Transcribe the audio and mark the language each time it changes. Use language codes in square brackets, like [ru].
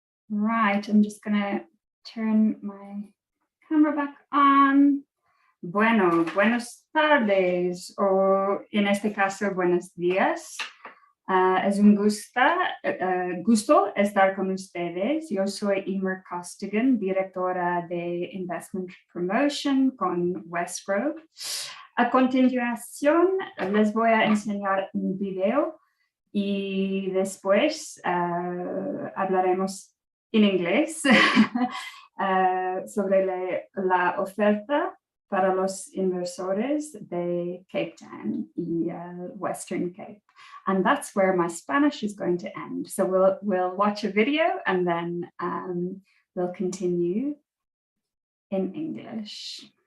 [en] Right, I'm just going to turn my camera back on. [es] Bueno, buenas tardes, o en este caso, buenos días. Es un gusto estar con ustedes. Yo soy Emer Costigan, directora de Investment Promotion con Westgrove. A continuación, les voy a enseñar un video y después hablaremos en inglés sobre la oferta para los inversores de Cape Town y Western Cape. [en] And that's where my Spanish is going to end. So we'll watch a video and then we'll continue in English.